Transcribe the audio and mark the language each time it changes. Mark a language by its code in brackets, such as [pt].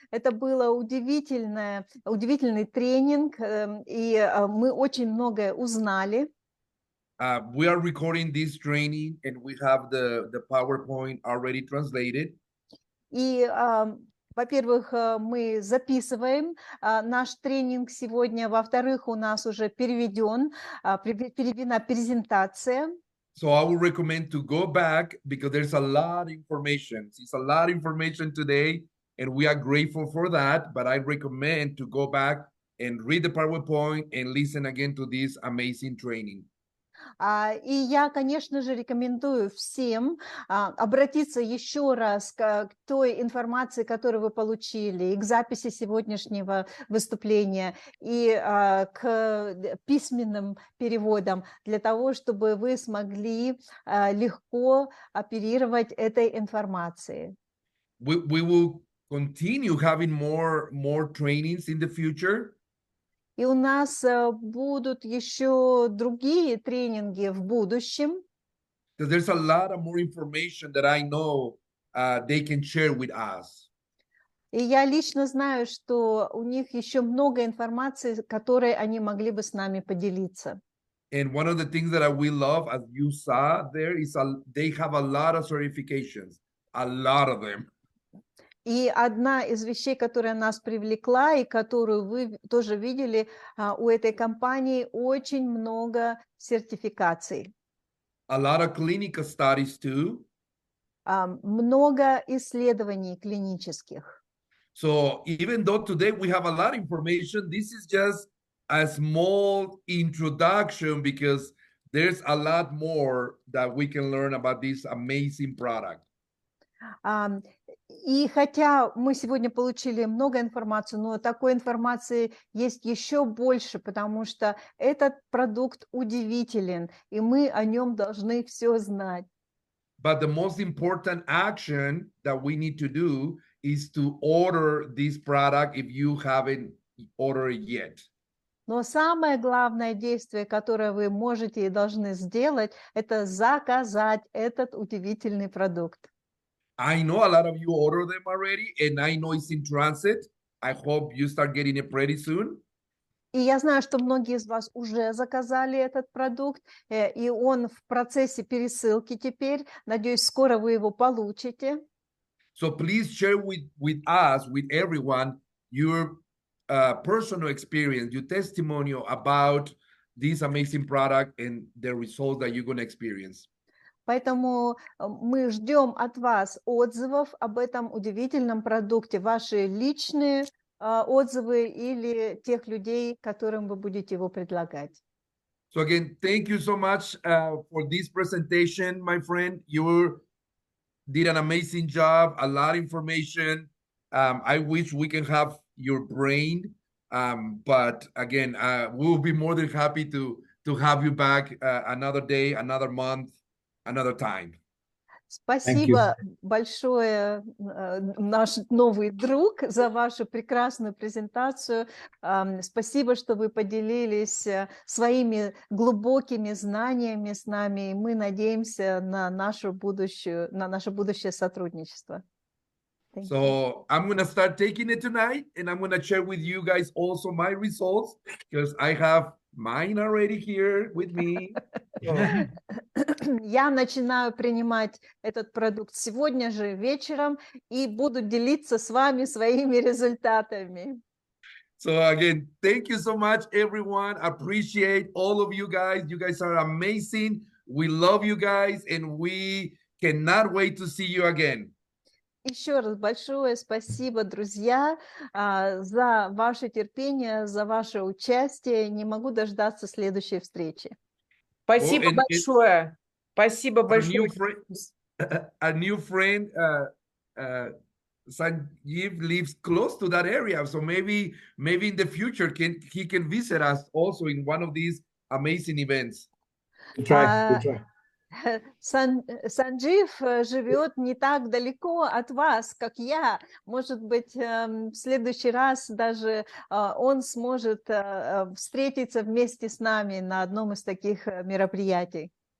[ru] Это был удивительный тренинг, и мы очень многое узнали. [en] We are recording this training and we have the PowerPoint already translated. [ru] И, во-первых, мы записываем наш тренинг сегодня. Во-вторых, у нас уже переведена презентация. [en] So I would recommend to go back because there's a lot of information. It's a lot of information today, and we are grateful for that. But I recommend to go back and read the PowerPoint and listen again to this amazing training. [ru] И я, конечно же, рекомендую всем обратиться еще раз к той информации, которую вы получили, и к записи сегодняшнего выступления, и к письменным переводам, для того, чтобы вы смогли легко оперировать этой информацией. [en] We will continue having more trainings in the future. [ru] И у нас будут еще другие тренинги в будущем. [en] There's a lot of more information that I know they can share with us. [ru] И я лично знаю, что у них еще много информации, которой они могли бы с нами поделиться. [en] And one of the things that we love, as you saw there, is they have a lot of certifications, a lot of them. [ru] И одна из вещей, которая нас привлекла и которую вы тоже видели, у этой компании очень много сертификаций. [en] A lot of clinical studies too. [ru] Много исследований клинических. [en] So even though today we have a lot of information, this is just a small introduction because there's a lot more that we can learn about this amazing product. [ru] И хотя мы сегодня получили много информации, но такой информации есть еще больше, потому что этот продукт удивителен, и мы о нем должны все знать. [en] But the most important action that we need to do is to order this product if you haven't ordered it yet. [ru] Но самое главное действие, которое вы можете и должны сделать, это заказать этот удивительный продукт. [en] I know a lot of you order them already, and I know it's in transit. I hope you start getting it pretty soon. [ru] И я знаю, что многие из вас уже заказали этот продукт, и он в процессе пересылки теперь. Надеюсь, скоро вы его получите. [en] So please share with us, with everyone, your personal experience, your testimonial about this amazing product and the results that you're going to experience. [ru] Поэтому мы ждем от вас отзывов об этом удивительном продукте, ваши личные отзывы или тех людей, которым вы будете его предлагать. [en] So again, thank you so much for this presentation, my friend. You did an amazing job, a lot of information. I wish we can have your brain, but again, we'll be more than happy to have you back another day, another month, another time. [ru] Спасибо большое, наш новый друг, за вашу прекрасную презентацию. Спасибо, что вы поделились своими глубокими знаниями с нами. И мы надеемся на наше будущее сотрудничество. [en] So I'm going to start taking it tonight, and I'm going to share with you guys also my results because I have mine already here with me. [ru] Я начинаю принимать этот продукт сегодня же вечером и буду делиться с вами своими результатами. [en] So again, thank you so much, everyone. Appreciate all of you guys. You guys are amazing. We love you guys, and we cannot wait to see you again. [ru] Еще раз большое спасибо, друзья, за ваше терпение, за ваше участие. Не могу дождаться следующей встречи. Спасибо большое. Спасибо большое. [en] A new friend, SANJEEV, lives close to that area, so maybe in the future he can visit us also in one of these amazing events. We'll try. [ru] SANJEEV живет не так далеко от вас, как я. Может быть, в следующий раз даже он сможет встретиться вместе с нами на одном из таких мероприятий.